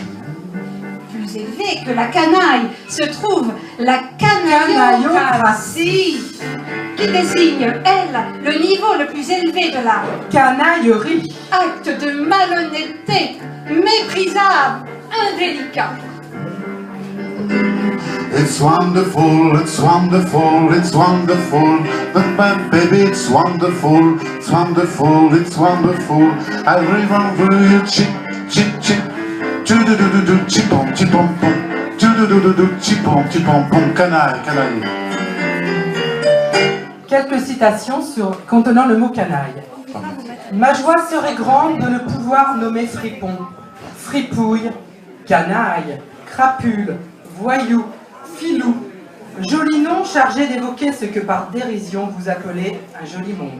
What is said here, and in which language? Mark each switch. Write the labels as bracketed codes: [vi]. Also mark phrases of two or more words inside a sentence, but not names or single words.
[fr] Plus élevé que la canaille se trouve la canaillocratie, qui désigne, elle, le niveau le plus élevé de la Canaillerie. acte de malhonnêteté, méprisable, indélicat. [en] It's wonderful, it's wonderful, it's wonderful. Baby, it's wonderful, it's wonderful, it's wonderful. I remember you, chip, chip, chip. Chipon, chipon, pom. Chipon, chipon, pom. [fr] Canaille, canaille. Quelques citations contenant le mot canaille. Ma joie serait grande de ne pouvoir nommer fripon, fripouille, canaille, crapule, voyou, filou, joli nom chargé d'évoquer ce que par dérision vous appelez un joli monde.